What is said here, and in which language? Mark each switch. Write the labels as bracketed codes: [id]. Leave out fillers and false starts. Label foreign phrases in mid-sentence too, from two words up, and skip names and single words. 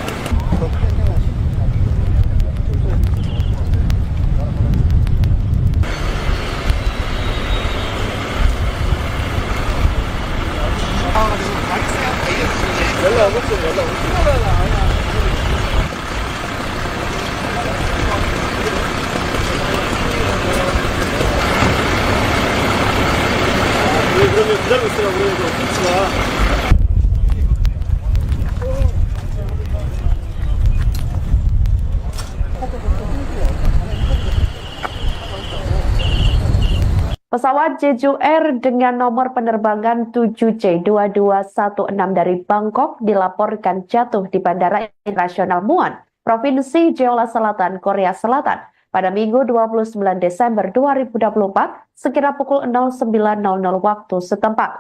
[ko] 연락 오겠어, 연락 오겠어. 그러면 기다리고 있으라고 그래요. 김치가. [id] Pesawat Jeju Air dengan nomor penerbangan 7C2216 dari Bangkok dilaporkan jatuh di Bandara Internasional Muan, Provinsi Jeolla Selatan, Korea Selatan pada Minggu 29 Desember 2024 sekira pukul 09.00 waktu setempat.